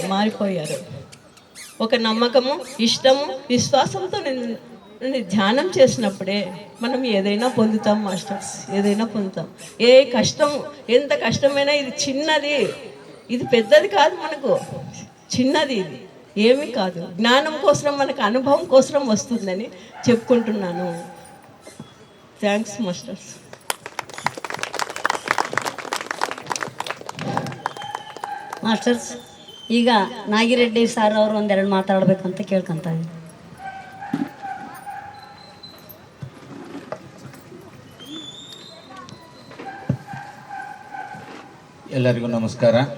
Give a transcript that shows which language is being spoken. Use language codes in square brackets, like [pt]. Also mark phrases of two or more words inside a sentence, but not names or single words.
[te] ఒక నమ్మకము, ఇష్టము, విశ్వాసంతో ధ్యానం చేసినప్పుడే మనం ఏదైనా పొందుతాం మాస్టర్స్, ఏదైనా పొందుతాం. ఎంత కష్టమైనా ఇది చిన్నది, ఇది పెద్దది కాదు, మనకు చిన్నది, ఇది ఏమీ కాదు. జ్ఞానం కోసం, మనకు అనుభవం కోసం వస్తుందని చెప్పుకుంటున్నాను. [en] Thanks masters. [kn] ಮಾಸ್ಟರ್ಸ್, ಈಗ ನಾಗಿರೆಡ್ಡಿ ಸಾರ್ ಅವರು ಒಂದೆರಡು ಮಾತಾಡಬೇಕಂತ ಕೇಳ್ಕೊಂತ ಇದ್ದೀನಿ. ಎಲ್ಲರಿಗೂ ನಮಸ್ಕಾರ.